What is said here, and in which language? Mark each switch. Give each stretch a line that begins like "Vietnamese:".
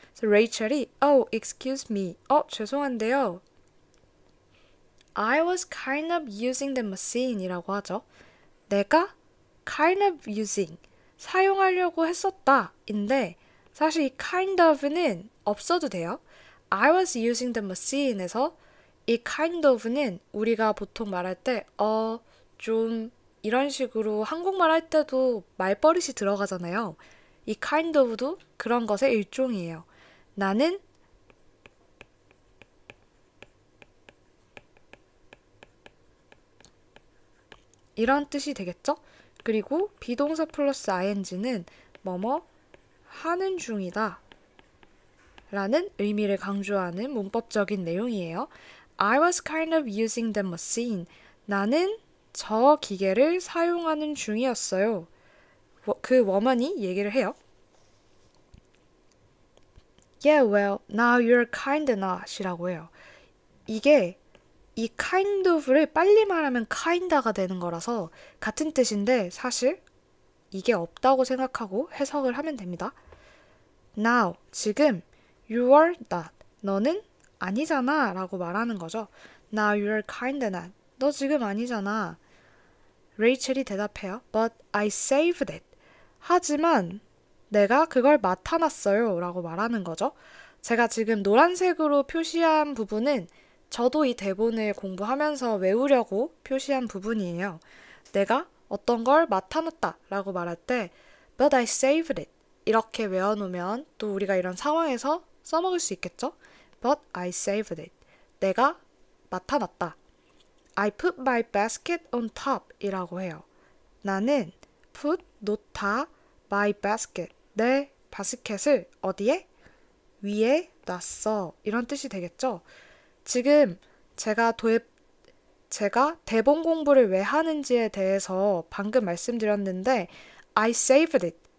Korean: 그래서 레이첼이
English: oh, excuse me.
Korean: 죄송한데요.
English: I was kind of using the machine
Korean: 이라고 하죠. 내가 kind of using, 사용하려고 했었다 인데 사실 이 kind of는 없어도 돼요.
English: I was using the machine
Korean: 에서 이 kind of는 우리가 보통 말할 때 좀 이런 식으로 한국말 할 때도 말버릇이 들어가잖아요. 이 kind of도 그런 것의 일종이에요. 나는 이런 뜻이 되겠죠? 그리고 비동사 플러스 ing는 뭐뭐 하는 중이다 라는 의미를 강조하는 문법적인 내용이에요.
English: I was kind of using the machine.
Korean: 나는 저 기계를 사용하는 중이었어요. 그 woman이 얘기를 해요.
English: Yeah, well, now you're kind not
Korean: 이라고 해요. 이게 이 kind of를 빨리 말하면 kinda가 되는 거라서 같은 뜻인데 사실 이게 없다고 생각하고 해석을 하면 됩니다. Now, 지금 you are not, 너는 아니잖아 라고 말하는 거죠.
English: Now you're kind not,
Korean: 너 지금 아니잖아. 레이첼이 대답해요.
English: But I saved it.
Korean: 하지만 내가 그걸 맡아놨어요 라고 말하는 거죠. 제가 지금 노란색으로 표시한 부분은 저도 이 대본을 공부하면서 외우려고 표시한 부분이에요. 내가 어떤 걸 맡아놨다 라고 말할 때
English: But I saved it
Korean: 이렇게 외워놓으면 또 우리가 이런 상황에서 써먹을 수 있겠죠?
English: But I saved it.
Korean: 내가 맡아놨다.
English: I put my basket on top
Korean: 이라고 해요. 나는 put, 놓다, my basket, 내 바스켓을 어디에? 위에 놨어. 이런 뜻이 되겠죠? 지금 제가 대본 공부를 왜 하는지에 대해서 방금 말씀드렸는데
English: I saved it.